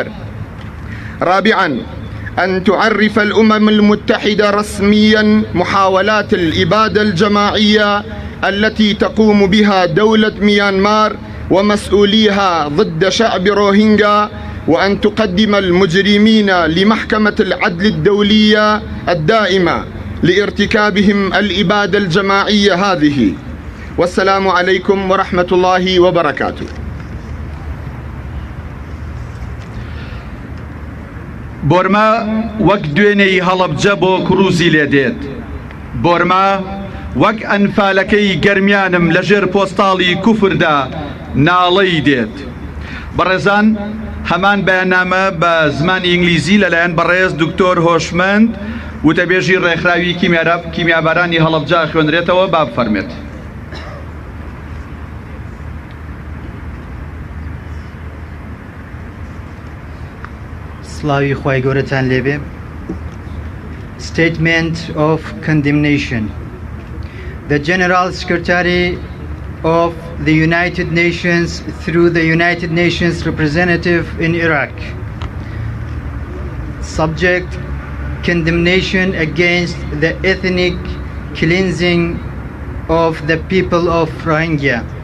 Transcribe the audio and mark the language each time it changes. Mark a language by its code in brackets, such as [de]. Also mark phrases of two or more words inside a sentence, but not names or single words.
[ar] رابعا، أن تعرف الأمم المتحدة رسميا محاولات الإبادة الجماعية التي تقوم بها دولة ميانمار ومسؤوليها ضد شعب روهينجا، وأن تقدم المجرمين لمحكمة العدل الدولية الدائمة لارتكابهم الإبادة الجماعية هذه. والسلام عليكم ورحمة الله وبركاته. [ckb] بۆرما وەک دوێنەی هەڵەبجە بۆ کروزی لێ دێت. بۆرما وەک ئەنفالەکەی گەرمیانم لە ژێر پۆستاڵی کوفردا ناڵەی دێت. بەڕێزان، هەمان بەیاننامە بە زمانی ئینگلیزی لەلایەن بەڕێز دکتۆر هۆشمەند وتەبێژی ڕێکخراوی کیمیابارانی هەڵەبجە خوێنرێتەوە. با بفەرمێت. سلاوی خوای گەورەتان لێبێ. [en] Statement of condemnation. The General Secretary of the United Nations, through the United Nations representative in Iraq, subject condemnation against the ethnic cleansing of the people of Rohingya.